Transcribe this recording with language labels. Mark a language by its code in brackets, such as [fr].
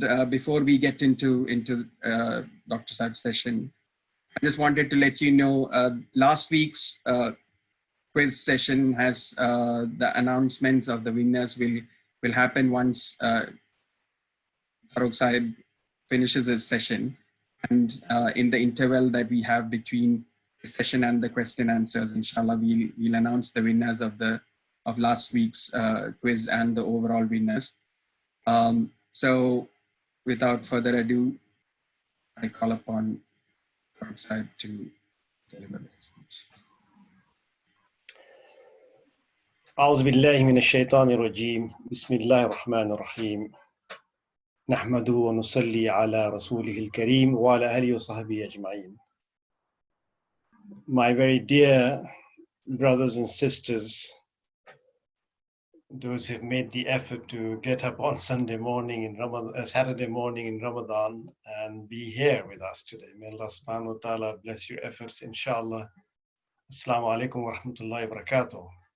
[en] Before we get into Dr. Sahib's session, I just wanted to let you know last week's quiz session has the announcements of the winners will happen once Farooq Sahib finishes his session, and in the interval that we have between the session and the question answers, inshallah, we'll announce the winners of last week's quiz and the overall winners. So without further ado, I call upon Farooq Sahib to deliver the speech. [ar] أعوذ بالله من الشيطان الرجيم بسم الله الرحمن الرحيم نحمده ونصلي على رسوله الكريم وعلى آله وصحبه أجمعين. [en] My very dear brothers and sisters, those who have made the effort to get up on Sunday morning in Ramadan, Saturday morning in Ramadan, and be here with us today. May Allah subhanahu wa ta'ala bless your efforts, inshallah. [ar] Assalamu alaikum wa rahmatullahi wa barakatuh.